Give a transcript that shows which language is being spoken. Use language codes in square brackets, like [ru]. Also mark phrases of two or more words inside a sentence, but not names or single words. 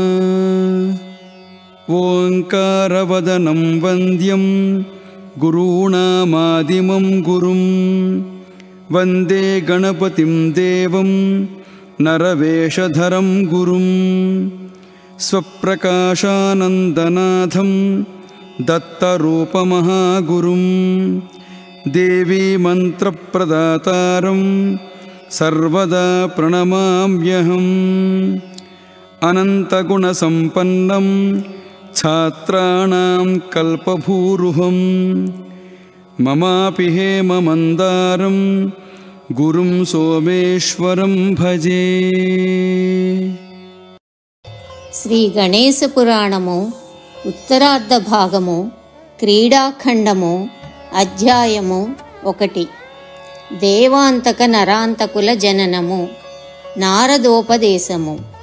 [sa] ओङ्कारवदनं वन्द्यं गुरूणामादिमं गुरुं वन्दे गणपतिं देवं नरवेषधरं गुरुं स्वप्रकाशानन्दनाथं दत्तरूपमहागुरुं देवी मन्त्रप्रदातारं सर्वदा प्रणमाम्यहम्। अनन्तगुणसम्पन्नं छात्राणां कल्पभूरुहं ममापि हेममन्दारं गुरुं सोमेश्वरं भजे। [te] శ్రీ గణేశ పురాణము ఉత్తరార్ధ భాగము క్రీడాఖండము అధ్యాయము 1 దేవాంతక నరాంతకుల జననము నారదోపదేశము.